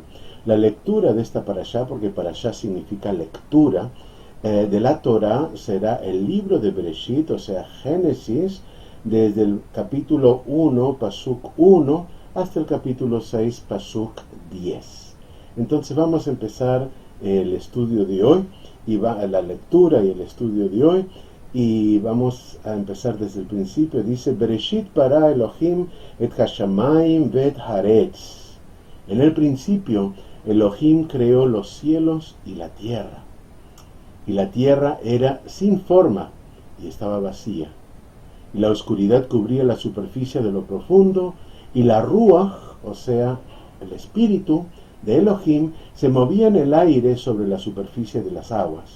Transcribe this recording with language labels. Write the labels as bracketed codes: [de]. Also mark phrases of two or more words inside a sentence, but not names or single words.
[es] La lectura de esta parashá, porque parashá significa lectura, de la Torah será el libro de Bereshit, o sea, Génesis, desde el capítulo 1, Pasuk 1, hasta el capítulo 6, Pasuk 10. Entonces vamos a empezar el estudio de hoy, la lectura y el estudio de hoy, y vamos a empezar desde el principio. Dice, [he] בראשית ברא אלהים את השמים ואת הארץ. [es] En el principio, Elohim creó los cielos y la tierra. Y la tierra era sin forma y estaba vacía. Y la oscuridad cubría la superficie de lo profundo, y la ruach, o sea, el espíritu de Elohim, se movía en el aire sobre la superficie de las aguas.